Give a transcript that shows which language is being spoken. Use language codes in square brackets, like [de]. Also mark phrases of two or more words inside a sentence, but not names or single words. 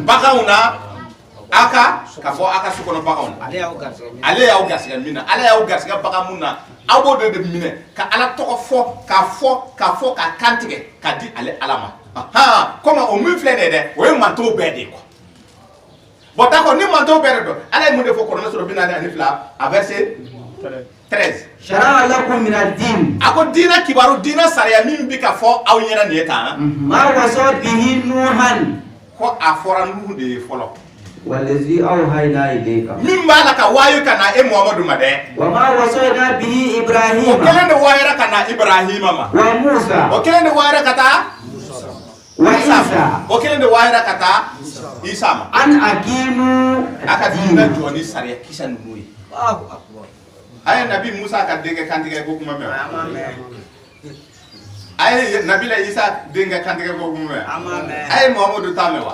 [bm] baganw na aka ka fɔ aka su kɔnɔ baganw na ale y'aw garisigɛ min na ale y'aw garisigɛ bagan mun na aw b'o de minɛ ka ala tɔgɔ fɔ ka kantigɛ ka di ale ala ma comme o min filɛ nin ye dɛ o ye mantow bɛɛ de ye [fr] quoi bon d'accord [bm] ni mantow bɛɛ de don ala ye mun de fɔ Kuranɛ sura 42 a verset 13 [ar] شرع لكم من الدين [bm] a ko diinɛ kibaru diinɛ sariya min bi ka fɔ aw ɲɛna nin ye tan [ar] ما وصى به نوحا [bm] ko a fɔra Nuhu de ye fɔlɔ [ar] والذي أوحينا إليك [bm] min b'a la ka wayu ka na Muhammadu ma dɛ [ar] وما وصينا به [bm] o ibrahima kelen de wayara ka na Ibrahima ma [ar] وموسى [bm] o kelen de wayara ka taa [ar] وعيسى [bm] o kelen de wayara ka taa Isa ma [ar] أن أقيموا [bm] aka diinɛ jɔ ni sariya kisɛ ninnu ye a ye nabi Musa ka denkɛ kantigɛ ko kuma mɛn a ye nabila Isa denkɛ kantigɛ ko kuma mɛn a ye Muhammadu ta mɛn wa